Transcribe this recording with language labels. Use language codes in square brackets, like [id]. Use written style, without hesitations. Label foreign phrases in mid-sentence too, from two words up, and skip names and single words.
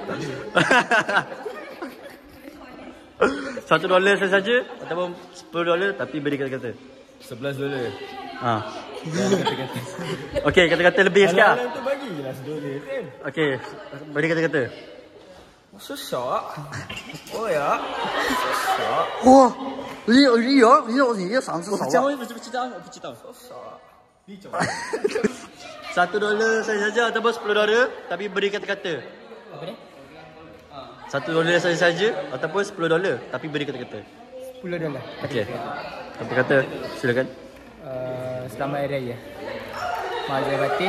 [ms] $1 saja ataupun $10 tapi beri kata-kata. $11. Ha. Okey, kata-kata lebih sikit. Alang tu bagi je lah $1 kan. Okey, beri kata-kata. Susah. Oh ya. Susah. [zh] 哇，你上次少讲我不知道，我不知道。 [ms] $1 saja ataupun $10 tapi beri kata-kata. Apa ni? $1 saja ataupun $10 tapi beri kata-kata. $10. Okey. Apa kata? Silakan. Selamat Hari Raya. Mazhar batin.